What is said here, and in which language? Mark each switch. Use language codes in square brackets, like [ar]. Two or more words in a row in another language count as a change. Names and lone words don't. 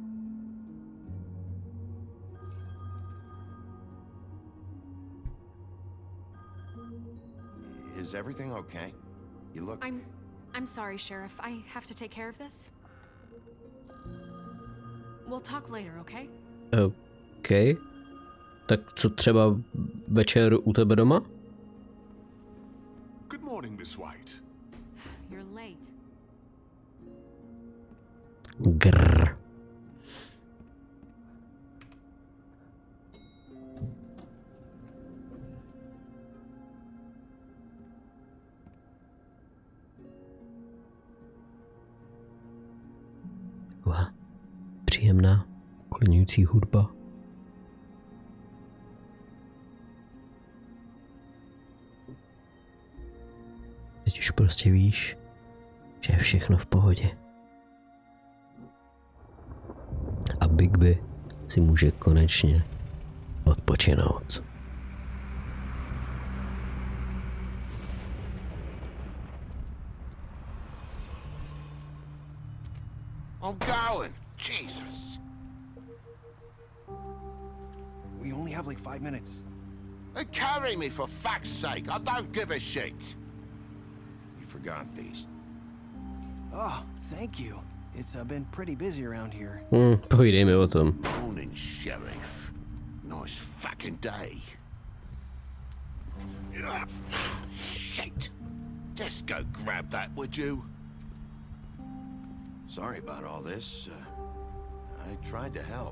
[en] Is everything okay? You look... I'm sorry, Sheriff. I have to take care of this. We'll talk later, okay? OK. [cs] Tak co třeba večer u tebe doma? [en] Good morning, Miss White. You're late. Grr. [cs] Taková příjemná, uklidňující hudba. Teď už prostě víš, že je všechno v pohodě. A Bigby si může konečně odpočinout. [en] I'm going. Jesus. We only have like 5 minutes. They carry me for fuck's sake. I don't give a shit. You forgot these. Oh, thank you. It's been pretty busy around here. [cs] Povídej mi o tom. [en] Morning, Sheriff. Nice fucking day. Shit. Just go grab that, would you? Sorry about all this. I tried to help.